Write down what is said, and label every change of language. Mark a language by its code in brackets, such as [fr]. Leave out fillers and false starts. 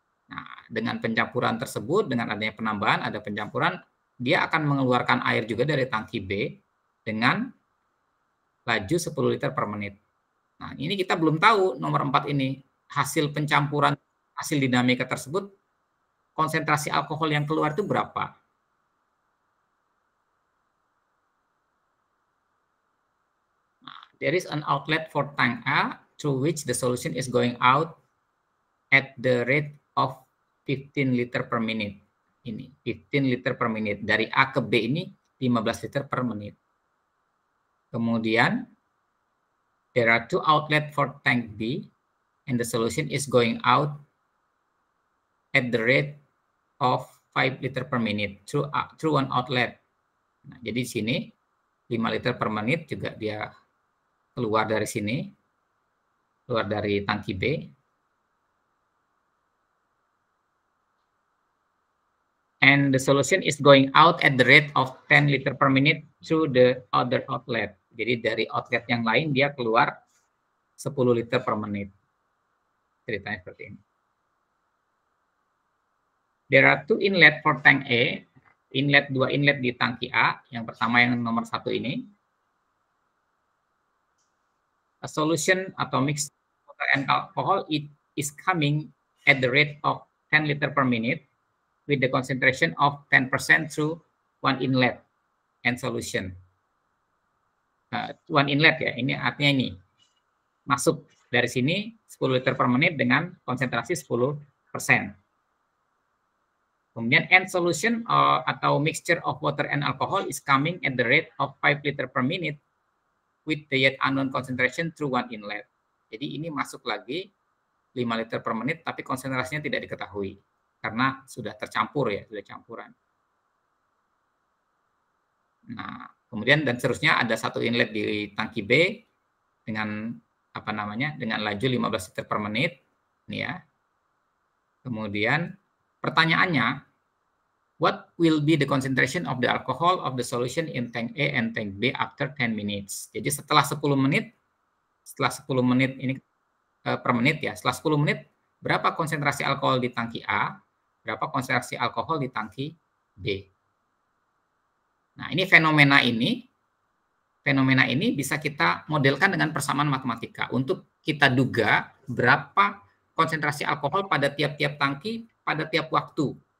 [id] Nah, dengan pencampuran tersebut, dengan adanya penambahan, ada pencampuran, dia akan mengeluarkan air juga dari tangki B dengan laju 10 liter per menit. Nah, ini kita belum tahu nomor 4 ini, hasil pencampuran, hasil dinamika tersebut, konsentrasi alkohol yang keluar itu berapa? [en] Nah, there is an outlet for tank A through which the solution is going out at the rate of 15 liter per minute. [id] Ini 15 liter per menit. Dari A ke B ini 15 liter per menit. Kemudian [en] there are 2 outlet for tank B and the solution is going out at the rate of 5 liter per minute through one outlet. [id] Nah, jadi sini 5 liter per menit juga dia keluar dari sini, keluar dari tangki B. [en] And the solution is going out at the rate of 10 liter per minute through the other outlet. [id] Jadi dari outlet yang lain dia keluar 10 liter per menit. Ceritanya seperti ini. [en] There are 2 inlet for tank A. [id] Dua inlet di tangki A. Yang pertama yang nomor 1 ini. [en] A solution [id] atau [en] mix water and alcohol is coming at the rate of 10 liter per minute with the concentration of 10% through one inlet and solution. [id] One inlet ya, ini artinya ini. Masuk dari sini 10 liter per menit dengan konsentrasi 10%. Kemudian [en] end solution atau mixture of water and alcohol is coming at the rate of 5 liter per minute with the yet unknown concentration through one inlet. [id] Jadi ini masuk lagi 5 liter per menit tapi konsentrasinya tidak diketahui. Karena sudah tercampur ya, sudah campuran. Nah, kemudian dan seterusnya ada 1 inlet di tangki B dengan apa namanya? Dengan laju 15 liter per menit, ini ya. Kemudian pertanyaannya, [en] what will be the concentration of the alcohol of the solution in tank A and tank B after 10 minutes? [id] Jadi setelah 10 menit ini per menit ya, setelah 10 menit berapa konsentrasi alkohol di tangki A? Berapa konsentrasi alkohol di tangki B. Nah, ini fenomena ini bisa kita modelkan dengan persamaan matematika untuk kita duga berapa konsentrasi alkohol pada tiap-tiap tangki pada tiap waktu.